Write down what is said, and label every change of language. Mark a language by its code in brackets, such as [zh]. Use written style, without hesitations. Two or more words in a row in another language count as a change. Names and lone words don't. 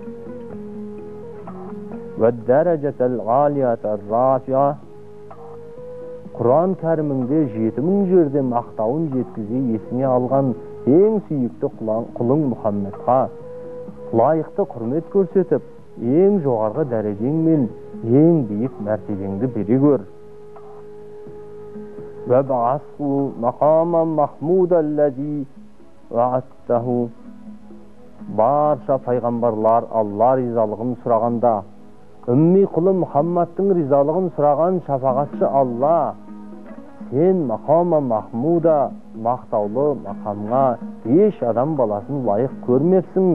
[kk] Құран кәріміңде 7000 жерде мақтауын жеткізе есіне алған ең сүйікті құлың Мұхаммедқа лайықты құрмет көрсетіп, ең жоғарғы дәрежең мен ең биік мәртебеңді бере көр. [ar] وَبَعَثْهُ مَقَامًا مَحْمُودًا الَّذِي وَعَدتَّهُ. [kk] Барша пайғамбарлар Алла ризалығын сұрағанда, үмми құлы Мұхаммадтың ризалығын сұраған шафағатшы Алла, сен [ar] مقاما محمودا, [kk] мақтаулы мақамға еш адам баласын лайық көрмепсің.